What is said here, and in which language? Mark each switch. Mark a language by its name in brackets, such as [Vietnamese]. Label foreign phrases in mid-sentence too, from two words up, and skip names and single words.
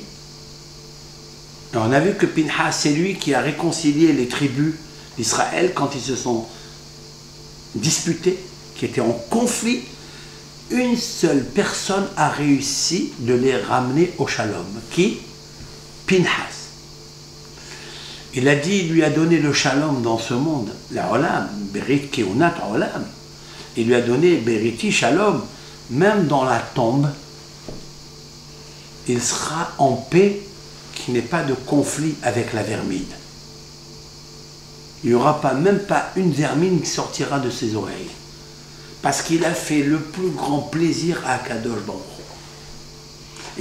[French] Et on a vu que Pinhas, c'est lui qui a réconcilié les tribus d'Israël quand ils se sont disputés, qui étaient en conflit. Une seule personne a réussi de les ramener au shalom. Qui? Pinhas. Il a dit, il lui a donné le shalom dans ce monde, [Hebrew] לעולם, ברית כהונת עולם. [French] Il lui a donné [Hebrew] בריתי שלום, [French] même dans la tombe, il sera en paix, qu'il n'y ait pas de conflit avec la vermine. Il n'y aura même pas une vermine qui sortira de ses oreilles. Parce qu'il a fait le plus grand plaisir à [Hebrew] הקדוש ברוך הוא.